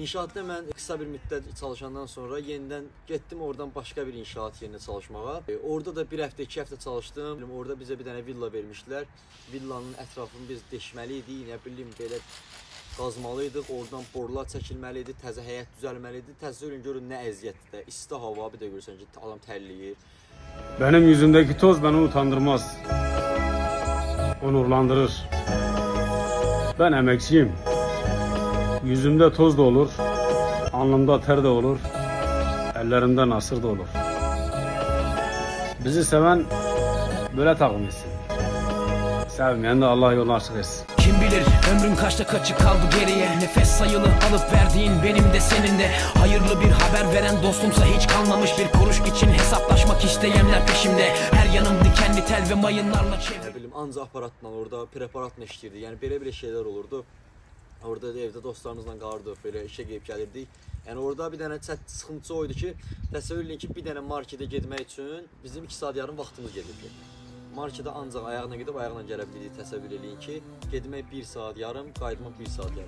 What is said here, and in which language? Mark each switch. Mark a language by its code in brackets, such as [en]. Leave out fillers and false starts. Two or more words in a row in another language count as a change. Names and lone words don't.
[az] İnşaatda mən qısa bir müddət çalışandan sonra yenidən getdim oradan başqa bir inşaat yerinə çalışmağa. Orada da bir həftə, 2 həftə çalışdım. Orada bizə bir dənə villa vermişdilər. Villanın ətrafını biz deşməli idik, nə bilim belə qazmalıydıq. Oradan borular çəkilməli idi, təzə həyət düzəlməli idi. Təsəvvür görün nə əziyyətdir. İsti hava, bir də görürsən ki, adam tərləyir. [tr] Benim yüzümdeki toz beni utandırmaz. Onurlandırır. Ben emekçiyim. Yüzümde toz da olur, alnımda ter de olur, ellerimde nasır da olur. Bizi seven böyle takım etsin. Sevmeyen de Allah yolunu açık etsin. Kim bilir ömrün kaçta kaçı kaldı geriye. Nefes sayılı alıp verdiğin benim de senin de. Hayırlı bir haber veren dostumsa hiç kalmamış. Bir kuruş için hesaplaşmak isteyenler peşimde. Her yanım dikenli tel ve mayınlarla çevrili. [az] Ne bileyim anca aparatla orada preparatla işləyirdi. Yani belə şeyler olurdu. Orada evdə dostlarımızla qalırdıq, belə işə gəlib gəlirdik. Yəni orada bir dənə sıxıntısı oydu ki, təsəvvür edin ki, bir dənə marketə getmək üçün bizim 2 saat yarım vaxtımız gedirdi. Marketə ancaq ayağına gedib ayağına gələ bilirdik, təsəvvür edin ki, getmək 1 saat yarım, qayıtmaq 1 saat yarım.